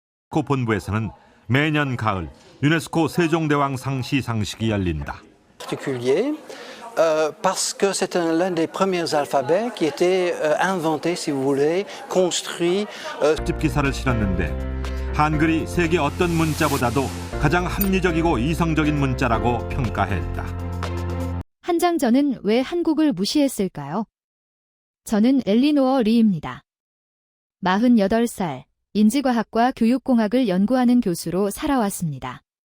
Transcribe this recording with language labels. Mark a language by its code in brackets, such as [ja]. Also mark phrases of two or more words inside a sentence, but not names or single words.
[ko] 유네스코 본부에서는 매년 가을 유네스코 세종대왕상 시상식이 열린다. [fr] Particulier parce que c'est l'un des premiers alphabets qui était inventé, si vous voulez, construit. [ko] 특집 기사를 실었는데 한글이 세계 어떤 문자보다도 가장 합리적이고 이성적인 문자라고 평가했다. 한장전은 왜 한국을 무시했을까요? 저는 엘리노어 리입니다. 48살, 인지과학과 교육공학을 연구하는 교수로 살아왔습니다.